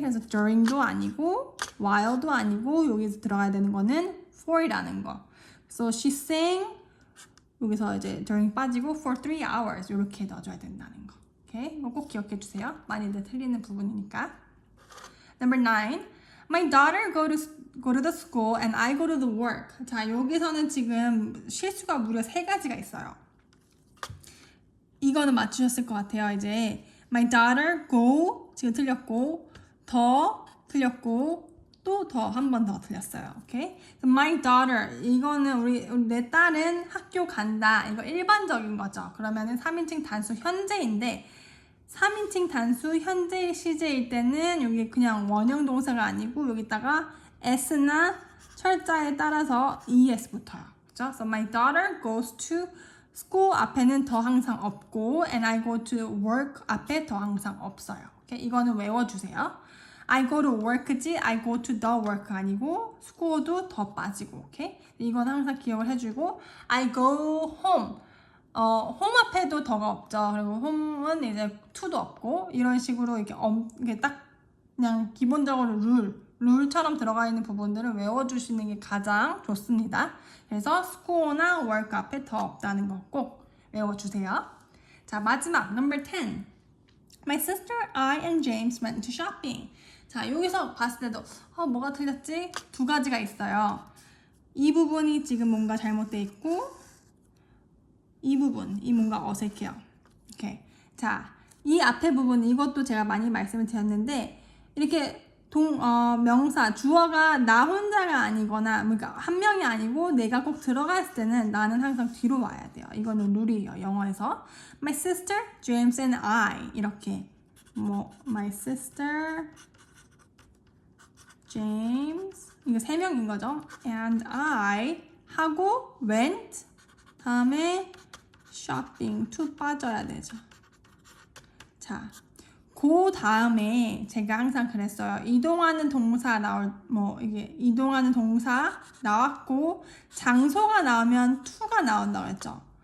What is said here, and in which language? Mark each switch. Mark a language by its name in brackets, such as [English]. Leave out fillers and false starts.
[Korean] 그래서 during도 아니고 while도 아니고 여기서 들어가야 되는 거는 for이라는 거. [English] So she sang, [Korean] 여기서 이제 during 빠지고 [English] for 3 hours [Korean] 이렇게 넣어줘야 된다는 거. 오케이? 이거 꼭 기억해 주세요. 많이들 틀리는 부분이니까. [English] Number 9. My daughter go to the school and I go to the work. [Korean] 자, 여기서는 지금 실수가 무려 3가지가 있어요. 이거는 맞추셨을 것 같아요. 이제 [English] my daughter go [Korean] 지금 틀렸고, 더 틀렸고, 또 더 한 번 더 틀렸어요. 오케이? My daughter 이거는 우리 내 딸은 학교 간다. 이거 일반적인 거죠. 그러면은 3인칭 단수 현재인데 3인칭 단수 현재 시제일 때는 여기 그냥 원형 동사가 아니고 여기다가 s나 철자에 따라서 es 붙어요. 그렇죠? [English] So my daughter goes to school [Korean] 앞에는 더 항상 없고 [English] and I go to work [Korean] 앞에 더 항상 없어요. 오케이? 이거는 외워주세요. [English] I go to work지 I go to the work [Korean] 아니고 [English] school도 더 빠지고. [Korean] 오케이? 이건 항상 기억을 해주고 [English] I go home [Korean] home 앞에도 더가 없죠. 그리고 home은 이제 to도 없고 이런 식으로 이게 딱 그냥 기본적으로 룰처럼 들어가 있는 부분들을 외워주시는 게 가장 좋습니다. 그래서 school나 work 앞에 더 없다는 거 꼭 외워주세요. 자, 마지막 number 10. [English] My sister, I and James went to shopping. [Korean] 자, 여기서 봤을 때도 뭐가 틀렸지? 2가지가 있어요. 이 부분이 지금 뭔가 잘못돼 있고 이 부분이 뭔가 어색해요. 오케이. 자, 이 앞에 부분 이것도 제가 많이 말씀을 드렸는데 이렇게 명사, 주어가 나 혼자가 아니거나 그러니까 한 명이 아니고 내가 꼭 들어갔을 때는 나는 항상 뒤로 와야 돼요. 이거는 룰이에요. 영어에서 [English] My sister, James and I [Korean] 이렇게 My sister, James 이거 3명인 거죠. And I 하고 went 다음에 shopping to 빠져야 되죠. 자, 그 다음에 제가 항상 그랬어요. 이동하는 동사 이게 이동하는 동사 나왔고 장소가 나오면 to가 나온다고 했죠.